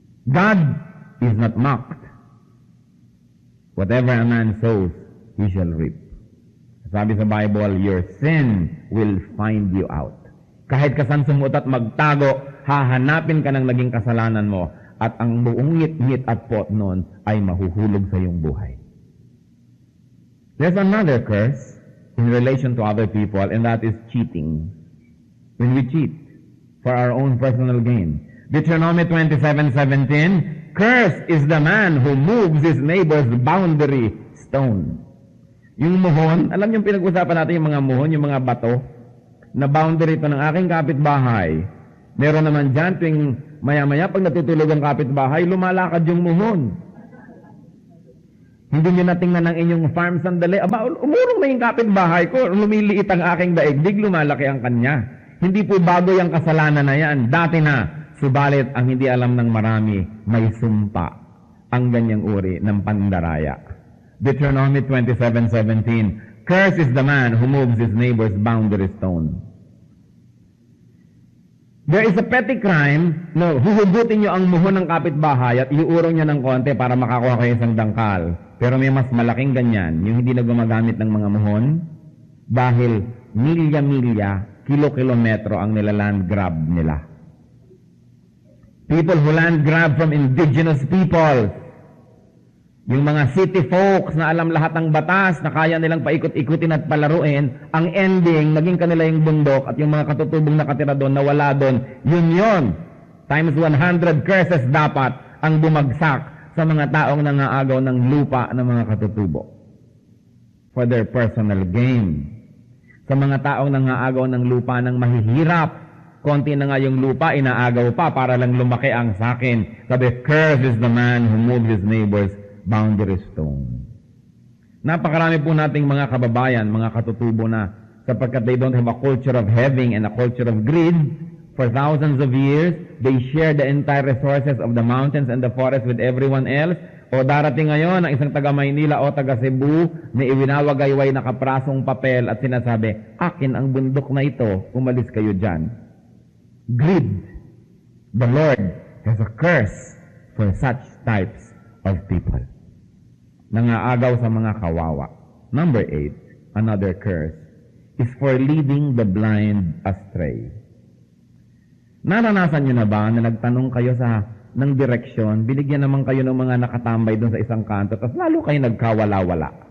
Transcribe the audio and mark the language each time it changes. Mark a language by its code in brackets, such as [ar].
[en] God is not mocked. Whatever a man sows, he shall reap. [tl] Sabi sa [en] Bible, your sin will find you out. [tl] Kahit ka saan sumut at magtago, hahanapin ka ng naging kasalanan mo at ang buong ngit-ngit at pot nun ay mahuhulog sa iyong buhay. [en] There's another curse in relation to other people, and that is cheating. When we cheat for our own personal gain. Deuteronomy 27:17, cursed is the man who moves his neighbor's boundary stone. [tl] Yung muhon, alam niyo pinag-usapan natin yung mga muhon, yung mga bato, na boundary ito ng aking kapitbahay. Meron naman dyan, tuwing maya-maya, pag natutulog ang kapitbahay, lumalakad yung muhon. Hindi niyo natingnan ng inyong farm sandali. Aba, umurong na yung kapitbahay ko, lumiliit ang aking daigdig, lumalaki ang kanya. Hindi po bago yung kasalanan na yan. Dati na. Subalit, ang hindi alam ng marami, may sumpa ang ganyang uri ng pandaraya. [en] Deuteronomy 27:17, cursed is the man who moves his neighbor's boundary stone. There is a petty crime, [tl] no, huhugutin nyo ang muhon ng kapitbahay at iuurong nyo ng konti para makakuha kayo isang dangkal. Pero may mas malaking ganyan, yung hindi na gumagamit ng mga muhon, dahil milya-milya, kilo-kilometro ang nilaland grab nila. [en] People who land grab from indigenous people. [tl] Yung mga city folks na alam lahat ng batas, na kaya nilang paikot-ikutin at palaruin, ang ending, naging kanila yung bundok at yung mga katutubong nakatira doon, nawala doon, yun. [en] Times 100 curses [tl] dapat ang bumagsak sa mga taong nangaagaw ng lupa ng mga katutubo. [en] For their personal gain. [tl] Sa mga taong nangaagaw ng lupa ng mahihirap, konti na nga yung lupa, inaagaw pa para lang lumaki ang sakin. [en] Sabi, cursed is the man who moves his neighbor's boundary stone. [tl] Napakarami po nating mga kababayan, mga katutubo na sapagkat [en] they don't have a culture of having and a culture of greed. For thousands of years, they share the entire resources of the mountains and the forest with everyone else. [tl] O darating ngayon ang isang taga Maynila o taga Cebu na iwinawagayway na kaprasong papel at sinasabi, akin ang bundok na ito, umalis kayo dyan. [en] Greed. The Lord has a curse for such types of people. [tl] Nangaagaw sa mga kawawa. [en] Number 8, another curse, is for leading the blind astray. [tl] Naranasan nyo na ba na nagtanong kayo ng direksyon, binigyan naman kayo ng mga nakatambay doon sa isang kanto, tapos lalo kayo nagkawala-wala.